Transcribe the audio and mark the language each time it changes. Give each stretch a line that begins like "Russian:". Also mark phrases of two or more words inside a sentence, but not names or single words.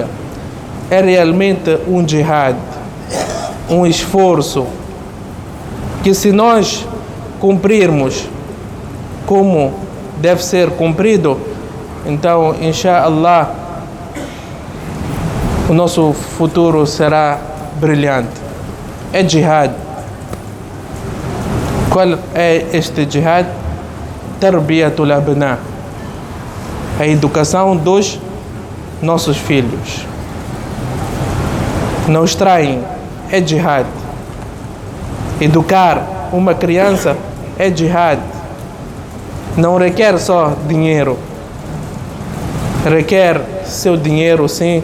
Portuguese: É realmente um jihad, um esforço que, se nós cumprirmos como deve ser cumprido, então,
Arabic: إن شاء الله,
Portuguese: o nosso futuro será brilhante. É jihad. Qual é este jihad?
Arabic: تربية الأبناء,
Portuguese: a educação dos nossos filhos. Não extraem, é jihad. Educar uma criança é jihad. Não requer só dinheiro. Requer seu dinheiro, sim.